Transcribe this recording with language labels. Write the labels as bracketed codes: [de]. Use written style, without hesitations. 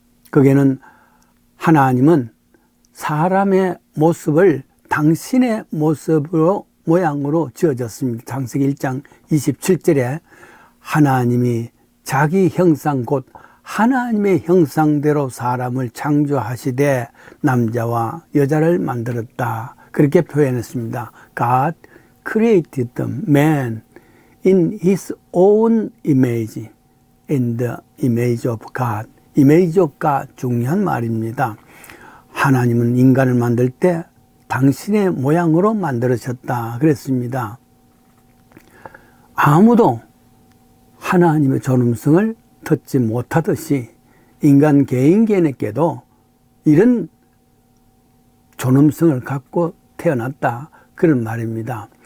[ko] 거기에는 하나님은 사람의 모습을 당신의 모습으로 모양으로 지어졌습니다. 창세기 1장 27절에 하나님이 자기 형상 곧 하나님의 형상대로 사람을 창조하시되 남자와 여자를 만들었다. 그렇게 표현했습니다. [en] God created the man in his own image, in the image of God. image of God [ko] 중요한 말입니다. 하나님은 인간을 만들 때 당신의 모양으로 만들으셨다 그랬습니다. 아무도 하나님의 존엄성을 듣지 못하듯이 인간 개인에게도 이런 존엄성을 갖고 태어났다 그런 말입니다.